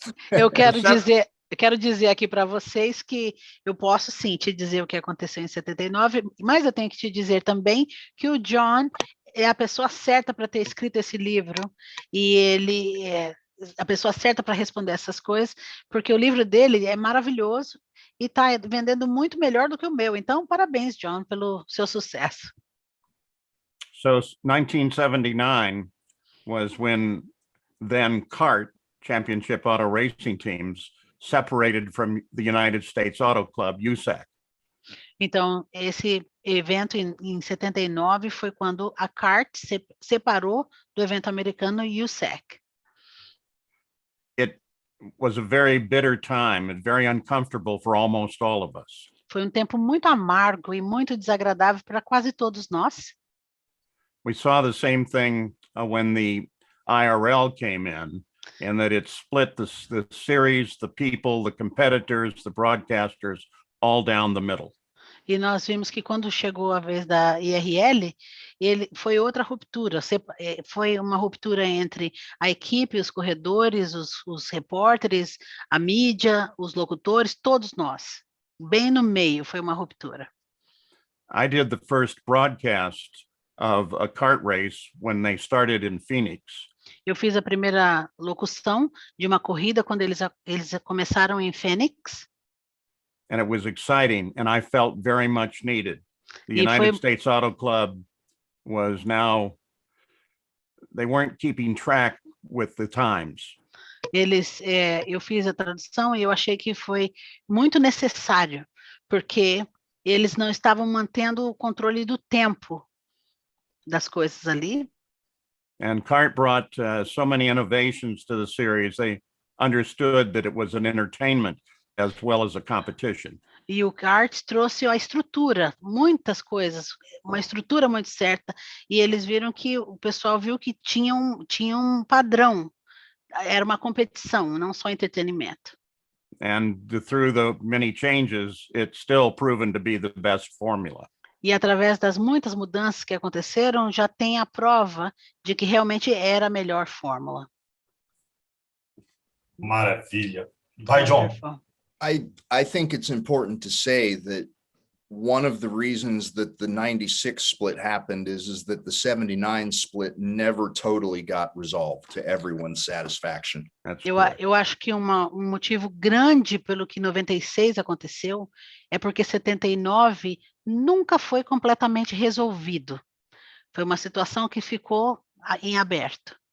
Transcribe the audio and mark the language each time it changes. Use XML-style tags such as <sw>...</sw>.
<pt>Eu quero dizer aqui para vocês que eu posso sim te dizer o que aconteceu em 79, mas eu tenho que te dizer também que o John é a pessoa certa para ter escrito esse livro, e ele é a pessoa certa para responder essas coisas, porque o livro dele é maravilhoso e está vendendo muito melhor do que o meu. Então, parabéns, John, pelo seu sucesso.</pt> <en>So 1979 was when then CART, Championship Auto Racing Teams, separated from the United States Auto Club, USAC.</en> <pt>Então, esse evento em 79 foi quando a CART separou do evento americano USAC.</pt> <en>It was a very bitter time and very uncomfortable for almost all of us.</en> <pt>Foi tempo muito amargo e muito desagradável para quase todos nós.</pt> <en>We saw the same thing when the IRL came in, and that it split the series, the people, the competitors, the broadcasters, all down the middle.</en> <pt>E nós vimos que quando chegou a vez da IRL, foi outra ruptura, foi uma ruptura entre a equipe, os corredores, os repórteres, a mídia, os locutores, todos nós. Bem no meio foi uma ruptura.</pt> <en>I did the first broadcast of a kart race when they started in Phoenix.</en> <pt>Eu fiz a primeira locução de uma corrida quando eles começaram em Phoenix.</pt> <en>And it was exciting, and I felt very much needed. The United States Auto Club was now, they weren't keeping track with the times.</en> <pt>Eu fiz a tradução e eu achei que foi muito necessário, porque eles não estavam mantendo o controle do tempo das coisas ali.</pt> <en>And CART brought so many innovations to the series. They understood that it was an entertainment as well as a competition.</en> <pt>E o CART trouxe a estrutura, muitas coisas, uma estrutura muito certa, e eles viram que o pessoal viu que tinha um padrão, era uma competição, não só entretenimento.</pt> <en>And through the many changes, it's still proven to be the best formula.</en> <pt>E através das muitas mudanças que aconteceram, já tem a prova de que realmente era a melhor fórmula. Maravilha. Vai, John.</pt> <en>Wonderful. I think it's important to say that one of the reasons that the 96 split happened is that the 79 split never totally got resolved to everyone's satisfaction.</en> <pt>Eu acho que um motivo grande pelo que 96 aconteceu é porque 79 nunca foi completamente resolvido. Foi uma situação que ficou em aberto.</pt>